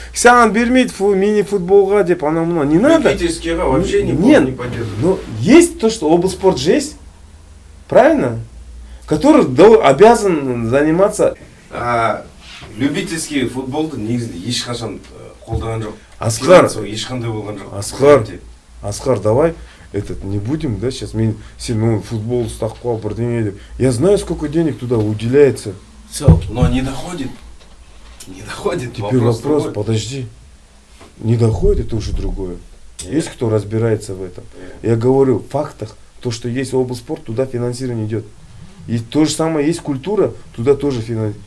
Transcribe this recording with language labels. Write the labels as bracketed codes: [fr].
[kk] Саған бермейді мини-футболға деп, анау-мынау. [ru] Не надо. Любительскийға вообще не поддерживают. Но есть то, что облспорт же есть. Правильно? Который обязан заниматься. [kk] Любительский футболды негізінде ешқашан қолдаған жоқ. Асқар. Финансовый ешқандай болған жоқ. Асқар, [ru] давай не будем, да, сейчас [kk] сен футбол ұстап қал бірдеңе деп. [ru] Я знаю, сколько денег туда уделяется. Но не доходит. Не доходит. Теперь вопрос, подожди. Не доходит, это уже другое. Есть кто разбирается в этом. Я говорю в фактах, то, что есть облспорт, туда финансирование идет. И то же самое есть культура, туда тоже финансирование.